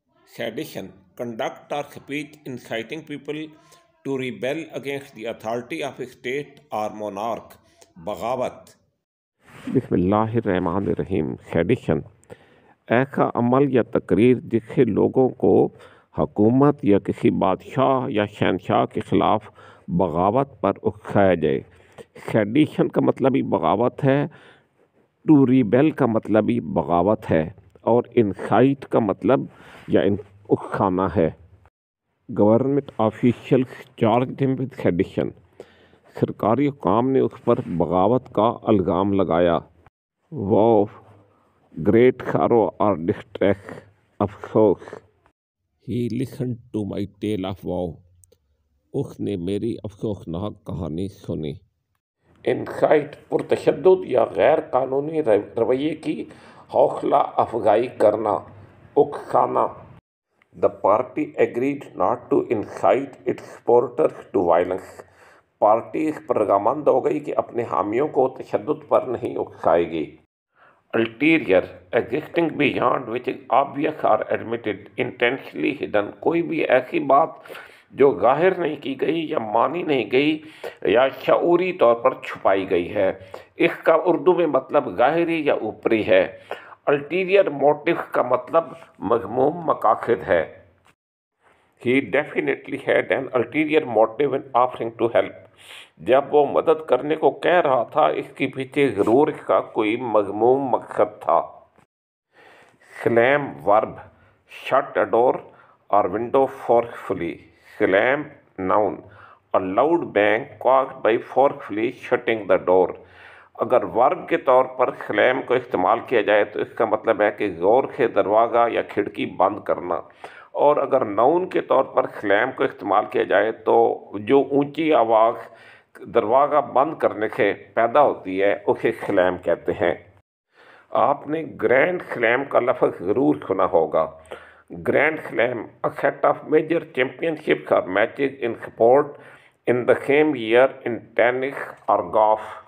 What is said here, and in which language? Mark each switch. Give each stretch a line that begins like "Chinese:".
English: Sedition, conduct or speech inciting people to rebel against the authority of a state or monarch.
Urdu: بغاوت.
Arabic: بسم اللہ الرحمن الرحیم.
Urdu: Sedation ایسا عمل یا تقریر جس سے لوگوں کو حکومت یا کسی بادشاہ یا شہنشاہ کے خلاف بغاوت پر اکسایا جائے. سیڈیشن کا مطلب ہی بغاوت ہے، ٹو ریبیل کا مطلب ہی بغاوت ہے، اور انسائٹ کا مطلب یا اکسانا ہے.
English: Government officials charged him with sedition.
Urdu: سرکاری حکام نے اس پر بغاوت کا الزام لگایا.
English: Wow, great sorrow or distress, افسوس. He listened to my tale of woe.
Urdu: اس نے میری افسوسناک کہانی سنی. انسائٹ پرتشدد یا غیر قانونی رویے کی حوصلہ افزائی کرنا، اکسانا.
English: The party agreed not to incite its supporters to violence.
Urdu: Party اس پر رضامند ہو گئی کہ اپنے حامیوں کو تشدد پر نہیں اکسائے گی.
English: Ulterior, existing beyond which is obvious or admitted, intentionally hidden.
Urdu: کوئی بھی ایسی بات جو ظاہر نہیں کی گئی یا مانی نہیں گئی یا شعوری طور پر چھپائی گئی ہے. اس کا اردو میں مطلب ظاہری یا اوپری ہے. Ulterior motive کا مطلب مذموم مقاصد ہے.
English: He definitely had an ulterior motive in offering to help.
Urdu: جب وہ مدد کرنے کو کہہ رہا تھا، اس کے پیچھے ضرور اس کا کوئی مذموم مقصد تھا.
English: Slam verb, shut a door or window forcefully. Slam noun, a loud bang caused by forcefully shutting the door.
Urdu: اگر ورب کے طور پر سلام کو استعمال کیا جائے تو اس کا مطلب ہے کہ زور سے دروازہ یا کھڑکی بند کرنا، اور اگر ناؤن کے طور پر سلام کو استعمال کیا جائے تو جو اونچی آواز دروازہ بند کرنے سے پیدا ہوتی ہے اسے سلام کہتے ہیں. آپ نے گرینڈ سلام کا لفظ ضرور سنا ہوگا.
English: Grand slam, a set of major championships or matches in sport in the same year in tennis or golf.